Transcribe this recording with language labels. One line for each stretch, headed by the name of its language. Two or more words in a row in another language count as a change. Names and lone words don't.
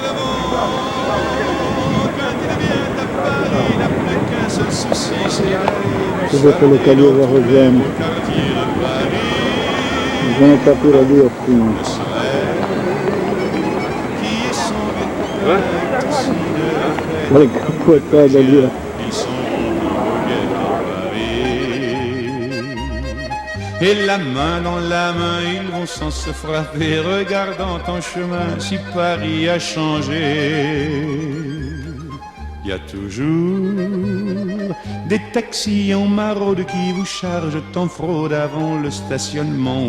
Portuguese: Deixa eu ver se eu localizo a Rosane. A Rosane está por ali assim. Olha que capotada ali, ó.
French: Et la main dans la main, ils vont sans se frapper, regardant en chemin si Paris a changé. Il y a toujours des taxis en maraude qui vous chargent en fraude avant le stationnement.